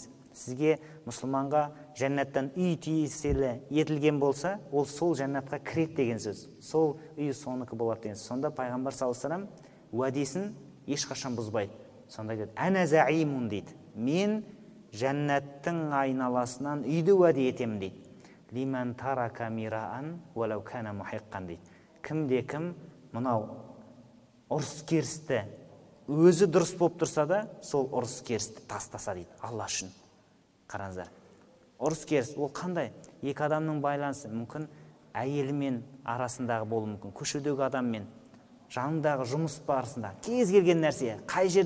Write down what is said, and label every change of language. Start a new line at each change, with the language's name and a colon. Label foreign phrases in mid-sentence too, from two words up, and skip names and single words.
Kazakh: Сізге мұсылманға жәннаттан үй тиесілі етілген болса, ол сол жәннатқа кіреді деген сөз. Сол үй соныкі болады деген сөз. Сонда пайғамбар
Arabic: صلى الله عليه وسلم
Kazakh: уәдесін ешқашан бұзбайды. Сонда дейді,
Arabic: أنا زعيم
Kazakh: дейді. Мен жәннаттың айналасынан үйді уәде етемін дейді.
Arabic: لمن ترك المراء ولو كان محقا дейді.
Kazakh: Кімде кім мынау ұрыс керісті өзі дұрыс болып тұрса да, сол ұрыс керісті тастаса дейді, Алла үшін. Қараңыздар, ұрыс керіс ол қандай? Екі адамның байланысы мүмкін әйелімен арасындағы болуы мүмкін, көшедегі адаммен, жанындағы жұмыс барысында, кез келген нәрсе, қай жерде